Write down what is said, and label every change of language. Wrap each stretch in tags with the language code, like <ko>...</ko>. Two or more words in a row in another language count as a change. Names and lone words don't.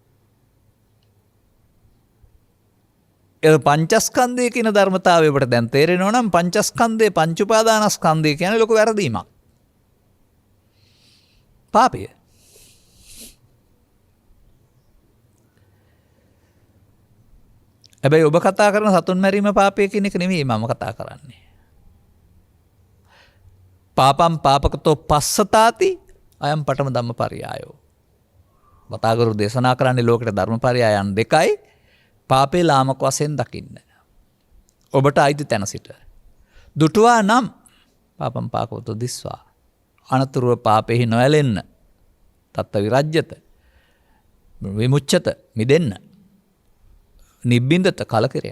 <si>ඒ පංචස්කන්ධය කියන ධර්මතාවය ඔබට දැන් තේරෙනවා නම් පංචස්කන්ධය පංච උපාදානස්කන්ධය කියන්නේ ලොකු වැරදීමක්. පාපය. හැබැයි ඔබ කතා කරන සතුන් මැරීම පාපය කියන එක නෙමෙයි මම කතා කරන්නේ.</si> <pi>පාපම් පාපකතෝ පස්සතාති අයම් පඨම ධම්මපරියායෝ.</pi> <si>වතාගුරු දේශනා කරන්නේ ලෝකෙට ධර්මපරියායන් දෙකයි. පාපේ ලාමක වශයෙන් දකින්න. ඔබට අයිති තැන සිට. දුටුවා නම්</si> <pi>පාපම් පාපකතෝ දිස්වා.</pi> <si>අනතුරුව පාපෙහි නොඇලෙන්න.</si> <pi>තත්ත විරජ්‍යත.</pi> <si>විමුච්ඡත මිදෙන්න. නිබ්බින්දත කලකිරෙන්න.</si>